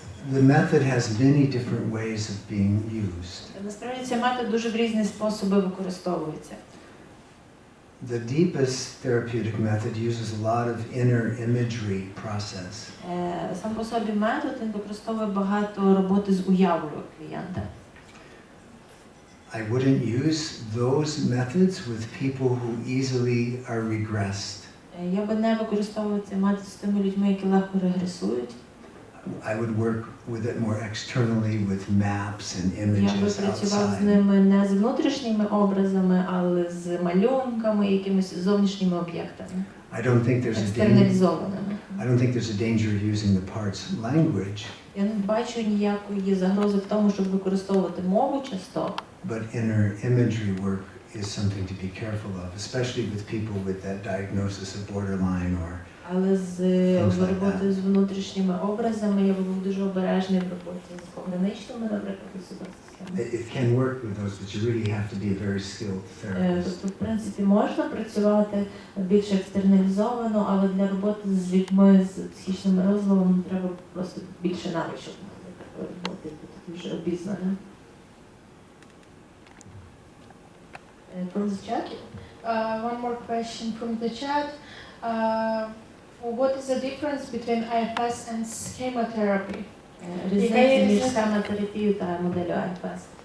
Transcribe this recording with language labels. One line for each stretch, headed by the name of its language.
English: The method has many different ways of being used.
Ukrainian: Насправді цей метод дуже в різні способи використовується.
English: The deepest therapeutic method uses a lot of inner imagery process.
Ukrainian: Сам по собі метод, він використовує багато роботи з уявою клієнта.
English: I wouldn't use those methods with people who easily are regressed.
Ukrainian: Я би не використовував цей метод з тими людьми, які легко регресують.
English: I would work with it more externally with maps and images
Ukrainian: Я би працював з
English: outside.
Ukrainian: ними не з внутрішніми образами, але з малюнками, якимись зовнішніми об'єктами.
English: I don't think there's a danger.
Ukrainian: Екстерналізованими.
English: I don't think there's a danger of using the parts language.
Ukrainian: Я не бачу ніякої загрози в тому, щоб використовувати мову часток.
English: But inner imagery work is something to be careful of, especially with people with that diagnosis of borderline or
Ukrainian: Але з роботою з внутрішніми образами я був дуже обережний в роботі з пограничними, наприклад, особистостями.
English: it can work with those, but you really have to be a very skilled therapist.
Ukrainian: Тобто, в принципі, можна працювати більш екстерналізовано, але для роботи з людьми з психічними розладами треба просто більше навичок для такої роботи, бути дуже обізнаним.
English: From the chat? One more question from the chat. What is the difference between IFS and schematherapy?
Ukrainian: Різниця між схемотерапією та моделлю IFS.